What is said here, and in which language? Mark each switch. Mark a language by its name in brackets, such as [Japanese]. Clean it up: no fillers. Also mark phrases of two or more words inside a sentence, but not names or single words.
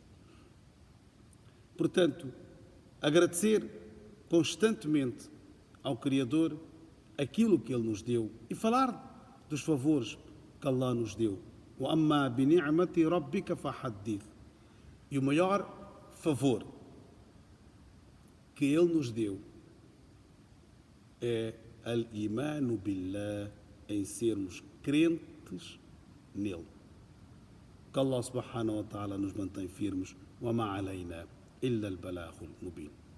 [Portuguese] Portanto, agradecer constantemente ao Criador aquilo que Ele nos deu e falar dos favores que Allah nos deu. E o maior favor que Ele nos deu é [Arabic] الإيمان بالله, [Portuguese] em sermos crentes nele. Que Allah [Arabic] سبحانه وتعالى [Portuguese] nos mantém firmes. [Arabic] وما علينا إلا البلاغ المبين.